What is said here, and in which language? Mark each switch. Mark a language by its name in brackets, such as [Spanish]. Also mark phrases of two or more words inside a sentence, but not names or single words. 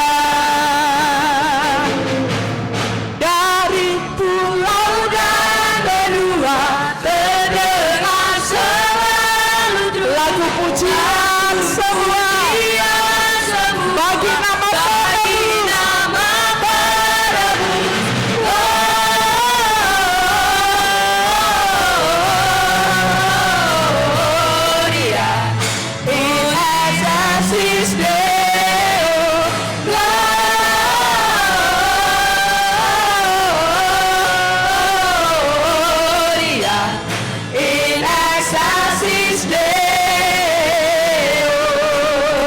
[Indonesian] Dari pulau dan benua terdengar selalu lagu pujian semua bagi nama Bapa-Mu. [Latin] Gloria in excelsis Deo. Gloria in excelsis Deo.